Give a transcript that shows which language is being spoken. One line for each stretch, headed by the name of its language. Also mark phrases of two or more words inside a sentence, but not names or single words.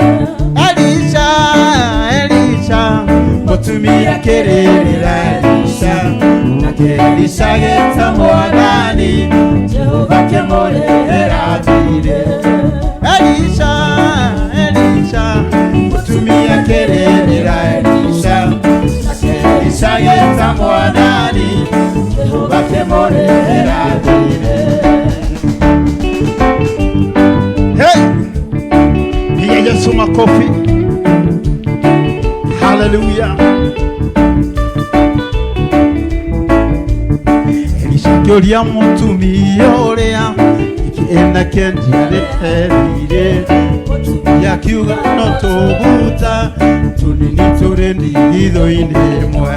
Kikuyu: Elisha mũtumia akĩrĩrĩra Elisha nake Elisha agĩĩta Mwathani Jehova akĩmũrĩhĩra thirĩ. Elisha mũtumia akĩrĩrĩra Elisha nake Elisha agĩĩta Mwathani Jehova akĩmũrĩhĩra thirĩ.
Swahili: Hey! Piga Yesu makofi. Hallelujah.
Kikuyu: Elisha akĩũria mũtumia ũrĩa ena kendiarĩrĩire. Mũtumia akiuga no tũguta tũnini tũrĩ ndigithũ-inĩ ĩmwe.